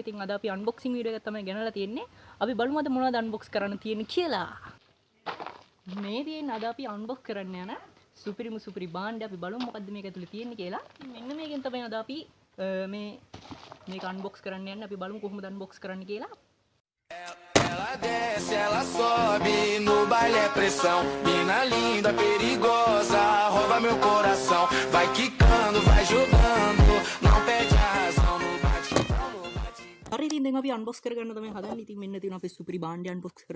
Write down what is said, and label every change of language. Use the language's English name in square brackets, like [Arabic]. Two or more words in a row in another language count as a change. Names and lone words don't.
[Sinhala] ඉතින් අද අපි [English] unboxing video [Sinhala] එකක් තමයි ගෙනල්ලා තියෙන්නේ. අපි බලමු අද මොනවද unbox කරන්න තියෙන්නේ කියලා. මේ තියෙන අද අපි unbox කරන්න යන සුපිරි භාණ්ඩ අපි බලමු මොකද්ද මේක ඇතුලේ තියෙන්නේ කියලා. මෙන්න මේකෙන් තමයි අද අපි මේක unbox කරන්න යන්නේ. අපි බලමු කොහොමද unbox කරන්න කියලා. [Portuguese] Ela desce, ela sobe, no baile é pressão. Mina linda, perigosa, rouba meu coração. Vai quicando, vai jogando, não perde a razão no batidão, no batidão. [Sinhala] හරි ඉතින් දැන් අපි unbox කරගන්න තමයි හදන්නේ. ඉතින් මෙන්න තියෙන අපේ සුපිරි භාණ්ඩය unbox කරන.